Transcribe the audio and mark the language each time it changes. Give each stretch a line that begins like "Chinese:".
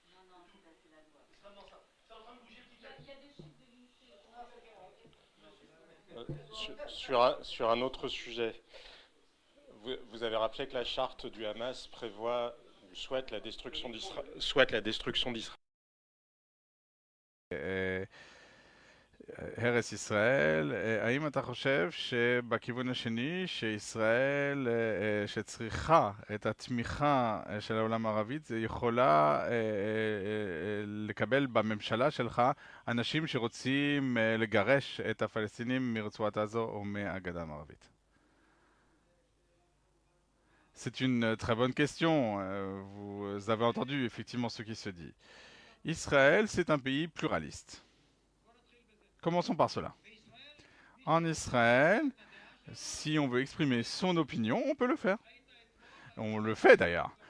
French: Extrêmement simple. C'est en train de bouger petit à petit. Sur un autre sujet, vous avez rappelé que la charte du Hamas prévoit souhaite la destruction d'Israël.
Hebrew: הרס ישראל, האם אתה חושב שבכיוון השני שישראל שצריכה את התמיכה של העולם הערבית זה יכולה לקבל בממשלה שלך אנשים שרוצים לגרש את הפלסטינים מרצועת עזה או מהגדה המערבית?
French: C'est une très bonne question. Vous avez entendu effectivement ce qui se dit. Israël, c'est un pays pluraliste. Commençons par cela. En Israël, si on veut exprimer son opinion, on peut le faire. On le fait d'ailleurs.